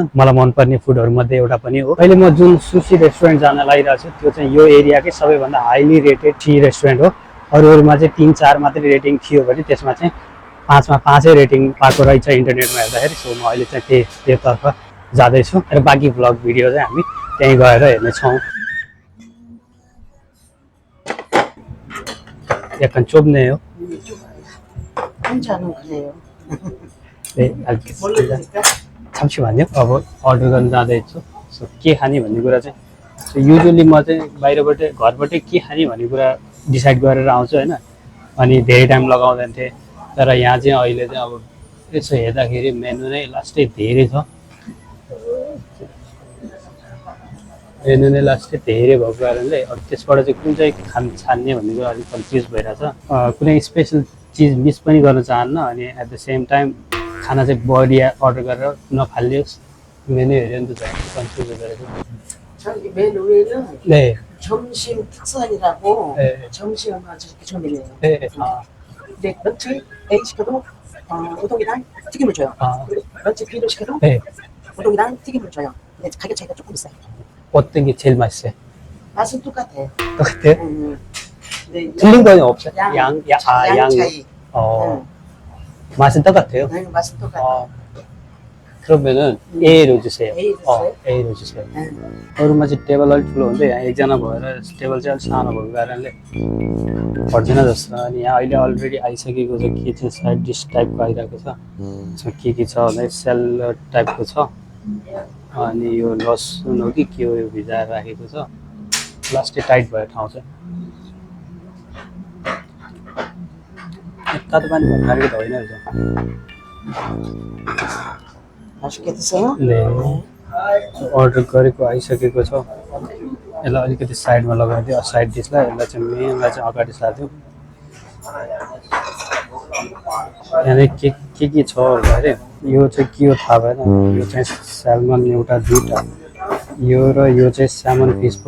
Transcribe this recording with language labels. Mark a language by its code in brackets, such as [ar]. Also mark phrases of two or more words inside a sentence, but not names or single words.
[ne] मलाई मनपर्ने फुडहरु मध्ये एउटा पनि हो। अहिले म जुन [en] sushi restaurant [ne] जान लागिरहेको छु त्यो चाहिँ यो एरियाकै सबैभन्दा [en] highly rated tea restaurant [ne] हो। अरूमा चाहिँ 3-4 मात्रै रेटिङ थियो भने त्यसमा चाहिँ 5 मा 5 रेटिङ पाएको रहेछ इन्टरनेटमा हेर्दाखेरि। सो म अहिले चाहिँ त्यतर्फ जाँदैछु र बाँकी [en] vlog video [ne] चाहिँ हामी त्यहीँ गएर हेर्नेछौँ। [ko] 약간 좁네요. 혼자는 그래요. 네, 알겠습니다. 잠시만요. [ne] अर्डर गर्न जाँदैछु। सो के खाने भन्ने कुरा चाहिँ युजुअली म चाहिँ घरबाटै के खाने भन्ने कुरा डिसाइड गरेर आउँछु हैन। अनि धेरै टाइम लगाउँदैन थिएँ। तर यहाँ चाहिँ अहिले चाहिँ अब यसो हेर्दाखेरि मेनु नै लास्टै धेरै छ। मेनु नै लास्टै धेरै भएको कारणले अब त्यसबाट चाहिँ कुन चाहिँ छान्ने भन्ने कुरा अलिक कन्फ्युज भइरहेछ। कुनै स्पेशल चिज मिस पनि गर्न चाहन्न अनि [en] at the same time [ne] खाना चाहिँ बढी अर्डर गरेर नफालियोस्। मेनु हेऱ्यो नि त कन्फ्युज भइरहेछ। [ko] 저기 메뉴에는 네. 점심 특선이라고 네. 점심은 저렇게 준비해요. 네. 근데 런치 A 시켜도 우동이랑 튀김을 줘요. 그리고 런치 B를 시켜도 네. 우동이랑 튀김을 줘요. 근데 가격 차이가 조금 있어요. 어떤 게 제일 맛있어요? 맛은 똑같아요. 똑같아요? 근데 틀린 거는 없어요? 양 차이. 맛은 똑같아요? 네, 맛은 똑같아요. 그러면은 A로 주세요. A 주세요? A로 주세요. [ne] अरूमा चाहिँ टेबल अलिक ठुलो हुन्छ, यहाँ एकजना भएर टेबल चाहिँ अलिक सानो भएको कारणले पर्दैन जस्तो। अनि यहाँ अहिले अलरेडी आइसकेको छ, के चाहिँ [en] side dish [ne] टाइपको आइरहेको छ। के छ भन्दा सेलड टाइपको छ। अनि यो लसुन हो कि के हो यो भिजाएर राखेको छ। लास्टै टाइट भयो ठाउँ चाहिँ। तातो पानी भर्खरको त होइन रहेछ। [ko] 맛있게 드세요. 네. [ne] अर्डर गरेको आइसकेको छ। यसलाई अलिकति साइडमा लगाइदियो, साइड डिसलाई। यसलाई चाहिँ मेनलाई चाहिँ अगाडि सार्दियो। यहाँ के छ भन्दाखेरि यो चाहिँ के हो थाहा भएन। यो चाहिँ स्याल्मन एउटा दुईटा, यो र यो चाहिँ [en] salmon fish [ne] भयो।